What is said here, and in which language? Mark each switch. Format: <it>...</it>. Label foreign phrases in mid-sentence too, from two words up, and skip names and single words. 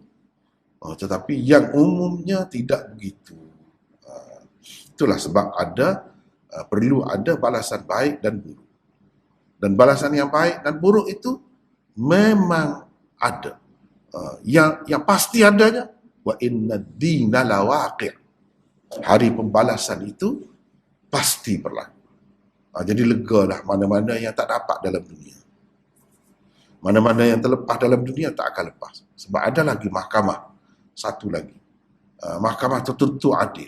<ms>Tetapi yang umumnya tidak begitu. Itulah sebab perlu ada balasan baik dan buruk. Dan balasan yang baik dan buruk itu memang ada. Yang pasti adanya,</ms> <ar>وإن الدين لواقع'.</ar> <ms>Hari pembalasan itu pasti berlaku. Jadi legalah mana-mana yang tak dapat dalam dunia. Mana-mana yang terlepas dalam dunia tak akan lepas. Sebab ada lagi mahkamah. Satu lagi. Mahkamah itu tentu adil.</ms>